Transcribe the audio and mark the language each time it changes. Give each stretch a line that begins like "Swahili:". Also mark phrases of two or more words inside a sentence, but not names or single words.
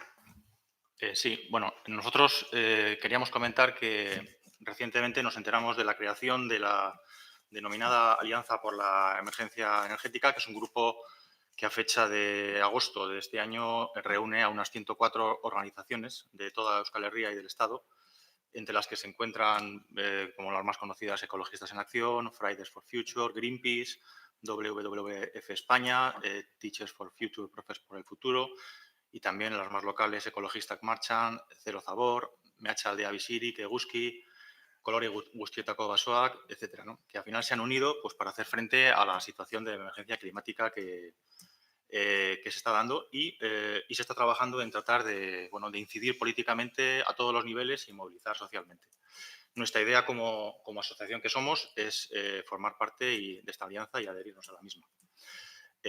Spanish: Sí, bueno, nosotros queríamos comentar que recientemente nos enteramos de la creación de la denominada Alianza por la Emergencia Energética, que es un grupo que a fecha de agosto de este año reúne a unas 104 organizaciones de toda Euskal Herria y del Estado, entre las que se encuentran, como las más conocidas, Ecologistas en Acción, Fridays for Future, Greenpeace, WWF España, Teachers for Future, Profes por el Futuro, y también las más locales, Ecologistak Martxan, Zero Zabor, Mehatxa Aldea Biziri, Keguski, Kolore Guztietako Basoak, etcétera, ¿no? Que al final se han unido pues, para hacer frente a la situación de emergencia climática que se está dando y se está trabajando en tratar de incidir políticamente a todos los niveles y movilizar socialmente. Nuestra idea como asociación que somos es formar parte de esta alianza y adherirnos a la misma.